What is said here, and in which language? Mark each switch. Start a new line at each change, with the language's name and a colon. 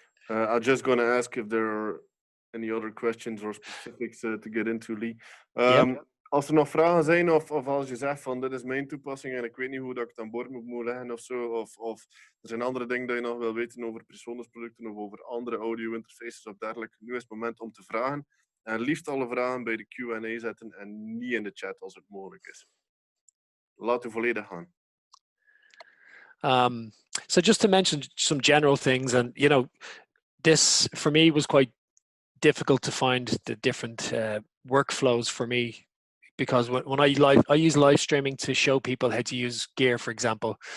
English: I'm just going to ask if there are any other questions or specifics to get into, Lee.
Dutch: Als er nog vragen zijn of als je zegt van dit is mijn toepassing en ik weet niet hoe dat ik het aan boord moet leggen of zo, of er zijn andere dingen dat je nog wil weten over Presonus producten of over andere audio interfaces of dergelijke, nu is het moment om te vragen. En liefst alle vragen bij de Q&A zetten en niet in de chat als het mogelijk is. Laat u volledig gaan.
English: So just to mention some general things, and you know, this for me was quite difficult to find the different workflows for me, because when I use live streaming to show people how to use gear, for example.